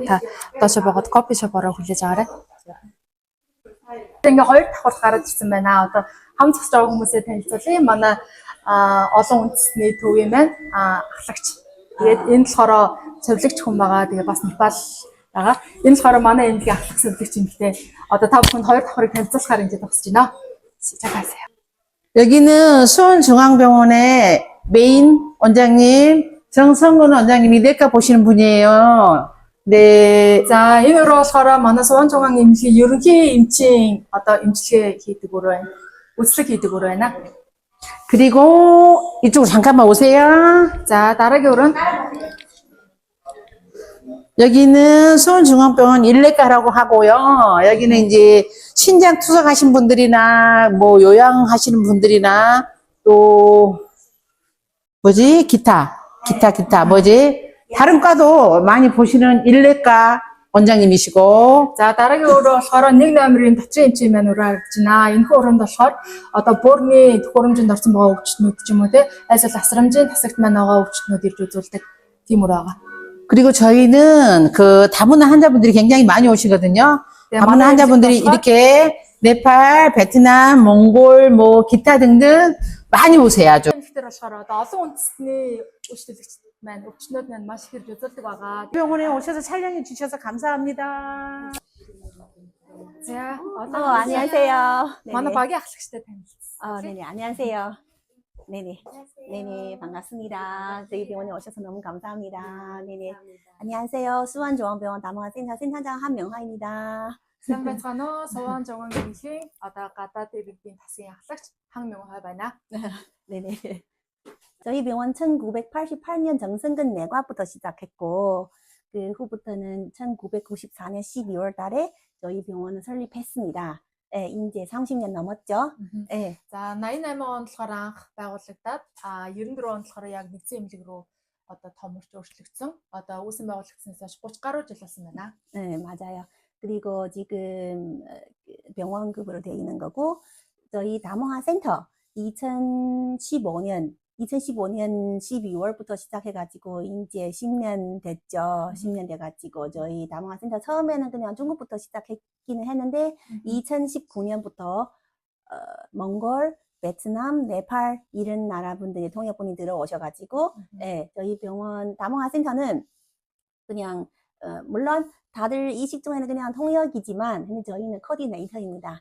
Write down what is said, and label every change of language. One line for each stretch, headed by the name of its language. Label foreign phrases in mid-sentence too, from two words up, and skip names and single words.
Mongolian: Та доошо богод кофе шопороо хүлээж аваарай. Ингээ 2 давхар гараад ирсэн байна. Одоо хам зогсож байгаа хүмүүсээ танилцуулъя. Манай олон үндэсний төвийн маань ахлагч. Тэгээд энэ болохоор совилогч хүн байгаа. Тэгээд бас Непал байгаа. Энэ болохоор манай эмнэлгийн ахлах совилогч юм гэдэг. Одоо та бүхэнд 2 давхрыг танилцуулахаар ингэж тусаж байна.
Korean: 시작하세요. 여기는 수원중앙병원의 메인 원장님, 정성근 원장님이 내과 보시는 분이에요. 네.
Mongolian: За энэ өрөө болохоор манай Суванжунгаан эмнэлгийн ерөнхий эмчийн одоо эмчилгээ хийдэг өр байна. Үзлэг хийдэг өр байна.
Korean: 그리고 이쪽으로 잠깐만 오세요.
Mongolian: За дараагийн өрөө нь
Korean: 여기는 수원중앙병원 일내과라고 하고요. 여기는 이제 신장 투석하신 분들이나 뭐 요양하시는 분들이나 또 기타 뭐지? 다른 과도 많이 보시는 일내과 원장님이시고
Mongolian: за дараагийн өрөө болохоор 1 номерын дотрийн эмчийн маань өрөө харагдаж байна. Энэхүү өрөөнд болохоор одоо буурны төхөөрөмжөнд орсон байгаа өвчтнүүд ч юм уу те айсвал асрамжийн тасагт маань байгаа өвчтнүүд ирж үзүүлдэг тийм өрөө байгаа.
Korean: 그리고 저희는 그 다문화 환자분들이 굉장히 많이 오시거든요. 네, 다문화 많아요. 환자분들이 그래서 이렇게 네팔, 베트남, 몽골, 뭐 기타 등등 많이 오세요. 아주.
Mongolian: Тэгэхээр болохоор одоо олон үндэстний үйлчлэгчид маань өвчтнүүд маань маш их ирж үзүүлдэг байгаа.
Korean: 병원에 오셔서 촬영해 주셔서 감사합니다.
Mongolian: За
Korean: 안녕하세요.
Mongolian: манай
Korean: 네네.
Mongolian: багийн ахлагчтай танилцсан.
Korean: 네네, 안녕하세요. 네네. 네네, 반갑습니다. 저희 병원에 오셔서 너무 감사합니다. 네네. 안녕하세요. 수원중앙병원 다문화센터 센터장 한명화입니다.
Mongolian: Сайн байцгаана уу? Суванжунгаан эмнэлгийн одоо гадаад иргэдийн тасгийн ахлагч 황명화 байна.
Korean: 네네. 저희 병원 1988년 정승근 내과부터 시작했고, 그 후부터는 1994년 12월 달에 저희 병원을 설립했습니다. 예, 이제 30년 넘었죠. 예.
Mongolian: За 88 онд болохоор анх байгуулагдаад 94 онд болохоор яг нэгдсэн эмнэлэг рүү одоо томорч өөрчлөгдсөн. Одоо үүсэн байгуулагдсанаас хойш 30 гаруй жил болсон байна.
Korean: 네, 맞아요. 그리고 지금 병원급으로 되어 있는 거고, 저희 다모아 센터 2015년 12월부터 시작해가지고 이제 10년 됐죠. 10년 돼가지고 저희 다모아 센터 처음에는 그냥 중국부터 시작했기는 했는데 2019년부터 몽골, 베트남, 네팔 이런 나라 분들이 통역분이 들어오셔가지고 예, 저희 병원 다모아 센터는 그냥 물론 다들 이식 중에는 그냥 통역이지만 근데 저희는 코디네이터입니다.